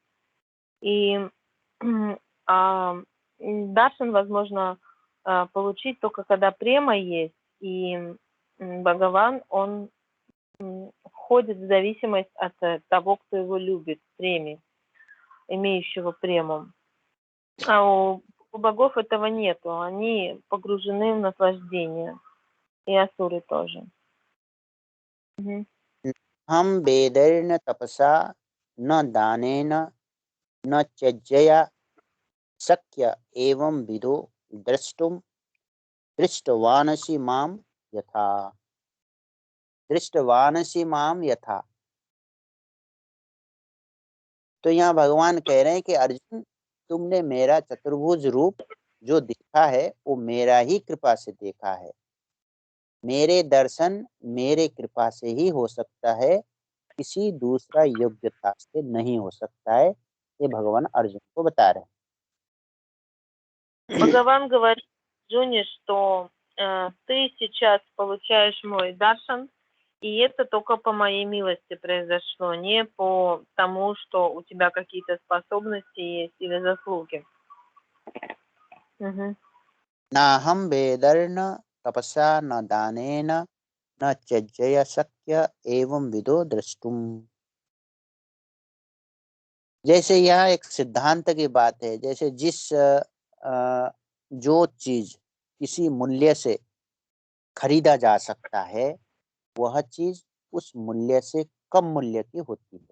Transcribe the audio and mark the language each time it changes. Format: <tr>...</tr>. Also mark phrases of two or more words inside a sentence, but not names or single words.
<ru>И даршан возможно получить только когда према есть, и Бхагаван, он входит в зависимость от того, кто его любит, преме, имеющего прему. А у богов этого нету, они погружены в наслаждение, и асуры тоже.</ru> <sa>हम वेदैर्न तपसा न दानेन न त्यज्यया शक्य एवं विदो द्रष्टुम दृष्टवानसि माम यथा, दृष्टवानसि माम यथा।</sa> <hi>तो यहाँ भगवान कह रहे हैं कि अर्जुन, तुमने मेरा चतुर्भुज रूप जो देखा है वो मेरा ही कृपा से देखा है। मेरे दर्शन मेरे कृपा से ही हो सकता है, किसी दूसरा योग्यता से नहीं हो सकता है। ये भगवान अर्जुन को बता रहे हैं।</hi> <ru>Бхагаван говорит, Арджуне, что ты сейчас получаешь мой даршан, и это только по моей милости произошло, не по тому, что у тебя какие-то способности есть или заслуги. Угу.</ru> <sa>नाहं वेदर्न तपसा न दानेन न त्यज्य शक्य एवं विदो द्रष्टुम।</sa> <hi>जैसे यह एक सिद्धांत की बात है, जैसे जो चीज किसी मूल्य से खरीदा जा सकता है, वह चीज उस मूल्य से कम मूल्य की होती है।</hi>